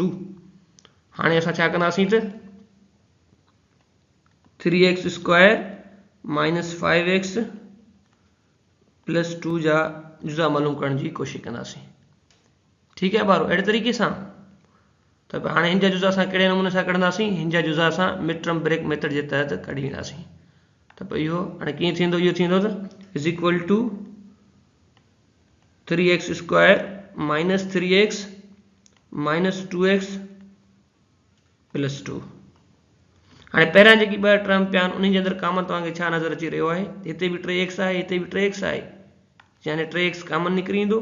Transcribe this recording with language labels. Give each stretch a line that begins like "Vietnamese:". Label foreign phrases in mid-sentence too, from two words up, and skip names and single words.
Sindhi: हाणे असां छा कंदासीं त 3x² - 5x + 2 जा जुज़ा मालूम करण जी कोशिशि कंदासीं। ठीकु आहे ॿारो। अहिड़े तरीक़े सां त हाणे हिन जा जुज़ा असां कहिड़े नमूने सां कढंदासीं, हिन जा जुज़ा असां
English: mid term break method
Sindhi: जे तहत कढी वेंदासीं। त पोइ इहो हाणे कीअं थींदो? इहो थींदो त
English: is equal to
Sindhi: 3x² - 3x - 2x + 2। हाणे पहिरियां जेकी 2 टर्म पिया आहिनि उन जे अंदरि कॉमन तव्हांखे छा नज़र अची रहियो आहे? हिते बि 3x आहे, हिते बि 3x आहे, यानी 3x कॉमन निकिरी ईंदो।